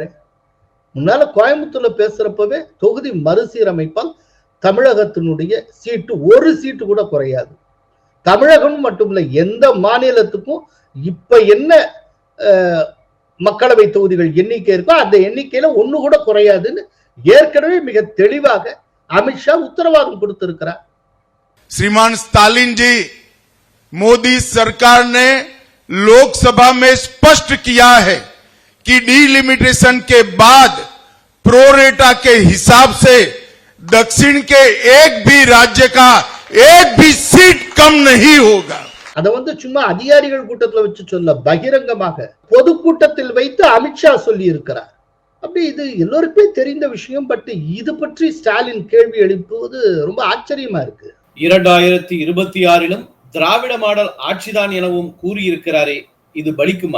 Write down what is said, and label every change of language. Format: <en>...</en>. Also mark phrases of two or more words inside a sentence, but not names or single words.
<ta>முன்னால கோயம்புத்தூர்ல பேசுறப்பவே தொகுதி மறுசீரமைப்பால் தமிழகத்தினுடைய சீட்டு ஒரு சீட்டு கூட குறையாது. தமிழகம் மட்டுமில்ல, எந்த மாநிலத்துக்கும் இப்ப என்ன மக்களவை தொகுதிகள் எண்ணிக்கை இருக்கோ அந்த எண்ணிக்கையில ஒண்ணு கூட குறையாதுன்னு ஏற்கனவே மிக தெளிவாக அமித்ஷா உத்தரவாதம் கொடுத்திருக்கிறார்.</ta> <hi>श्रीमान स्टालिन जी, मोदी सरकार ने लोकसभा में स्पष्ट किया है कि डीलिमिटेशन के बाद प्रोरेटा के हिसाब से दक्षिण के एक भी राज्य का एक भी सीट कम नहीं होगा.</hi> <ta>அதை வந்து சும்மா அதிகாரிகள் கூட்டத்தில் வச்சு சொல்ல, பகிரங்கமாக பொதுக்கூட்டத்தில் வைத்து அமித்ஷா சொல்லி இருக்கிறார். அப்படி இது எல்லோருக்குமே தெரிந்த விஷயம். பட் இது பற்றி ஸ்டாலின் கேள்வி எழுப்புவது ரொம்ப ஆச்சரியமா இருக்கு. 2026 திராவிட மாடல் ஆட்சிதான் எனவும் கூறியிருக்கிறாரே, இது பலிக்குமா?</ta>